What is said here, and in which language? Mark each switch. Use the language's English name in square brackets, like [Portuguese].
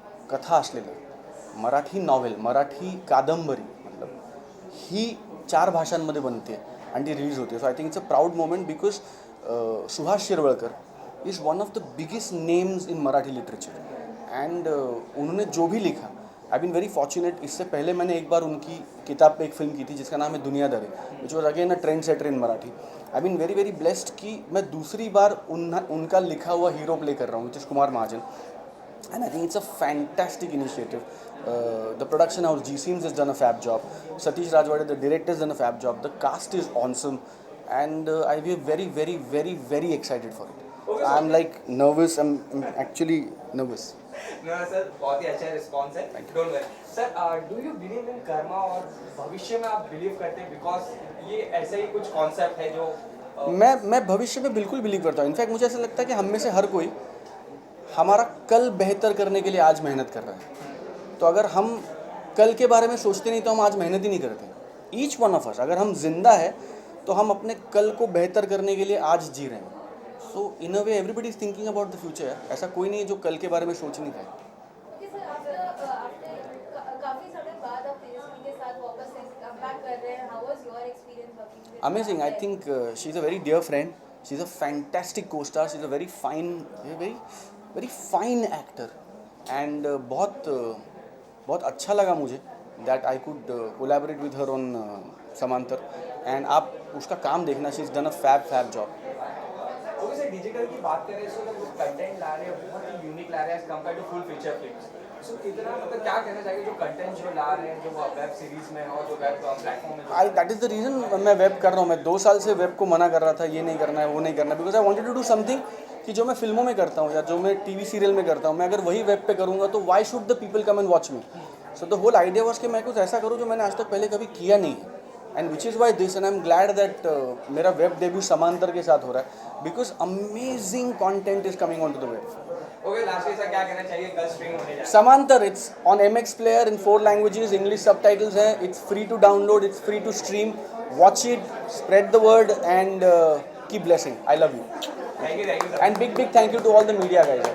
[Marathi] कथा असलेलं मराठी नॉवेल, मराठी कादंबरी मतलब ही 4 भाषांमध्ये बनते आणि ती रिलीज होते. [English] so I think it's a proud moment because Suhas Shirwalkar is one of the biggest names in Marathi literature and [Hindi] उन्होंने जो भी लिखा [English] I been very fortunate. [Hindi] इससे पहले मैंने एक बार उनकी किताब पे एक फिल्म की थी जिसका नाम है दुनियादारी, [English] Which was again a trend setter in Marathi. I been very very blessed [Hindi] कि मैं दूसरी बार उनका लिखा हुआ हीरो प्ले कर रहा हूँ, which is Kumar Mahajan. [English] And I think it's a fantastic initiative. The production house G-Scenes has done a fab job. Satish Rajwade, the director, has done a fab job. The cast is awesome, and we are very, very, very, very excited for it. Okay, I'm like nervous. I'm actually nervous. No, sir, [Hindi] बहुत ही अच्छा response है. [English] Don't worry sir. Do you believe in karma [Hindi] और भविष्य में आप believe करते हैं? Because ये ऐसा ही कुछ कॉन्सेप्ट है जो मैं भविष्य में बिल्कुल बिलीव करता हूँ. इनफैक्ट मुझे ऐसा लगता है कि हम में से हर कोई हमारा कल बेहतर करने के लिए आज मेहनत कर रहा है. तो अगर हम कल के बारे में सोचते नहीं तो हम आज मेहनत ही नहीं करते. ईच वन ऑफ अस, अगर हम जिंदा है तो हम अपने कल को बेहतर करने के लिए आज जी रहे हैं. [English] So in a way everybody is thinking about the future. [Hindi] ऐसा कोई नहीं है जो कल के बारे में सोच नहीं रहा है. ओके सर, आफ्टर काफी समय बाद आप तेजस्वी के साथ वापस से कमबैक कर रहे हैं. [English] How was your experience working with? Amazing. I think she's a very dear friend. She's a fantastic co-star. She's a very fine actor. And [Hindi] बहुत अच्छा लगा मुझे [English] that I could collaborate with her on Samantar. [Hindi] And आप उसका काम देखना. [English] She's done a fab job. [Hindi] Okay sir, digital की बात करें तो जो कंटेंट ला रहे हैं बहुत ही यूनिक ला रहे हैं as compare to full feature films. सो कितना मतलब क्या कहना चाहिए जो कंटेंट जो ला रहे हैं, जो वेब सीरीज में और जो वेब प्लेटफॉर्म में? [English] that is the reason [Hindi] मैं वेब कर रहा हूँ. मैं 2 साल से वेब को मना कर रहा था, ये नहीं करना है, वो नहीं करना है, [English] because I wanted to do something [Hindi] कि जो मैं फिल्मों में करता हूँ या जो मैं टीवी सीरियल में करता हूँ, मैं अगर वही वेब पे करूँगा तो [English] Why should the people come and watch me. [Hindi] So the whole idea was कि मैं कुछ ऐसा करूँ जो मैंने आज तक पहले कभी किया नहीं है. [English] and which is why this and I am glad that [Hindi] मेरा वेब डेब्यू समांतर के साथ हो [English] रहा है because amazing content is coming on to the web. [Hindi] Okay, last sir क्या कहना चाहिए, कल स्ट्रीम होने जा रहा है? [English] Samantar, it's on MX Player in 4 languages, English subtitles है, it's free to download, it's free to stream, watch it, spread the word and keep blessing. I love you. Thank you sir. And big thank you to all the media guys.